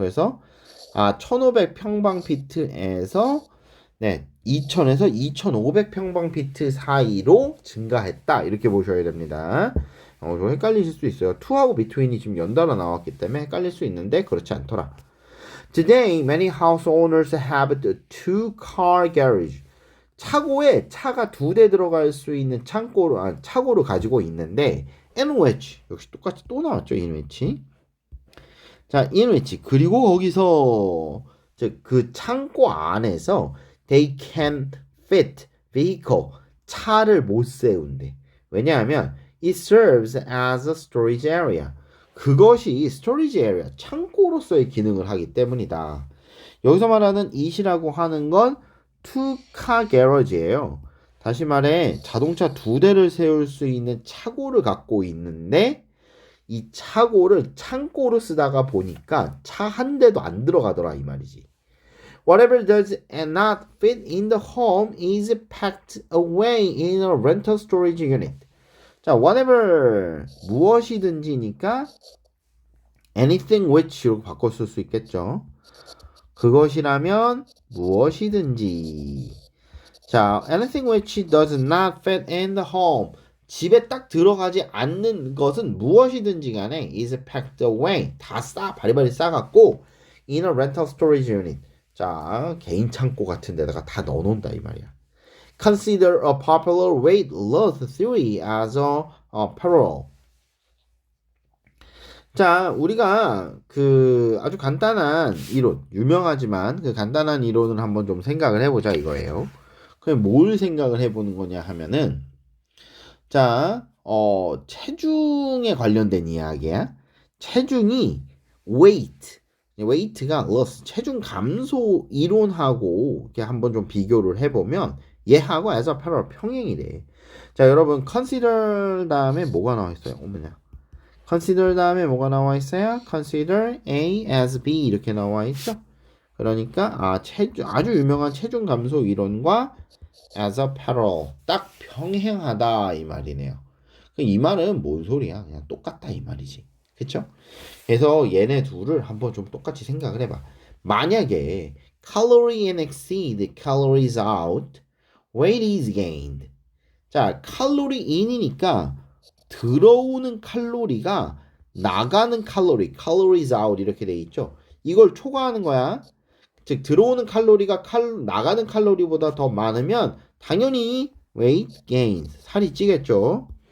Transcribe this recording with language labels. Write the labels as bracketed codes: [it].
[ko] 그래서 1500 평방피트에서 2000에서 2500 평방피트 사이로 증가했다. 이렇게 보셔야 됩니다. 좀 헷갈리실 수 있어요. to하고 between이 지금 연달아 나왔기 때문에 헷갈릴 수 있는데 그렇지 않더라. [en] Today, many house owners have a two-car garage. [ko] 차고에 차가 2대 들어갈 수 있는 차고를 가지고 있는데 in which 역시 똑같이 또 나왔죠. in which. 자, in which 그리고 거기서 그 창고 안에서 [en] they can fit vehicle [ko] 차를 못 세운대. 왜냐하면 [en] it serves as a storage area. [ko] 그것이 storage area 창고로서의 기능을 하기 때문이다. 여기서 말하는 it이라고 하는 건 two car garage예요. 다시 말해 자동차 2대를 세울 수 있는 차고를 갖고 있는데 이 차고를 창고로 쓰다가 보니까 차 한 대도 안 들어가더라 이 말이지. [en] Whatever does not fit in the home is packed away in a rental storage unit. [ko] 자, whatever 무엇이든지니까 anything which로 바꿨을 수 있겠죠. 그것이라면 무엇이든지. [en] 자, anything which does not fit in the home. [ko] 집에 딱 들어가지 않는 것은 무엇이든지 간에 [en] is packed away. [ko] 다 바리바리 싸갖고 [en] in a rental storage unit. [ko] 자, 개인 창고 같은 데다가 다 넣어놓는다 이 말이야. [en] Consider a popular weight loss theory as a parallel. [ko] 자, 우리가 그 아주 간단한 이론, 유명하지만 그 간단한 이론을 한번 좀 생각을 해보자 이거예요. 그럼 뭘 생각을 해보는 거냐 하면은, 자, 체중에 관련된 이야기야. 체중이 weight가 loss, 체중 감소 이론하고 이렇게 한번 좀 비교를 해보면 얘하고 as a parallel 평행이래. 자, 여러분 consider 다음에 뭐가 나와 있어요? 어머냐. consider 다음에 뭐가 나와 있어요? consider A as B 이렇게 나와 있죠. 그러니까 아주 유명한 체중 감소 이론과 as a parallel 딱 평행하다 이 말이네요. 이 말은 뭔 소리야? 그냥 똑같다 이 말이지. 그쵸? 그래서 얘네 둘을 한번 좀 똑같이 생각을 해봐. [en] 만약에 calorie in exceed calories out, weight is gained. [ko] 자, 칼로리 in이니까 들어오는 칼로리가 나가는 calories out 이렇게 돼 있죠. 이걸 초과하는 거야. 즉 들어오는 칼로리가 나가는 칼로리보다 더 많으면 당연히 [en] weight gains [ko] 살이 찌겠죠.